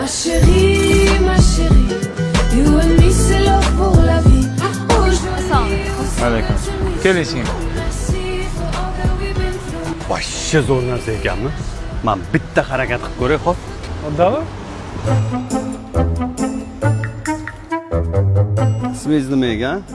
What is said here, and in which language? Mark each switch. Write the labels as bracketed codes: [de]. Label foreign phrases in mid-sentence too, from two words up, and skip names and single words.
[fr] Ma chérie, [en] you and me [fr] c'est love pour la vie. [uz] Alaykum. Keling singlim. Boshqa zo'r narsa ekanmi? Men bitta harakat qilib ko'ray, xo'p. Oddami? Ismingiz nima ekan?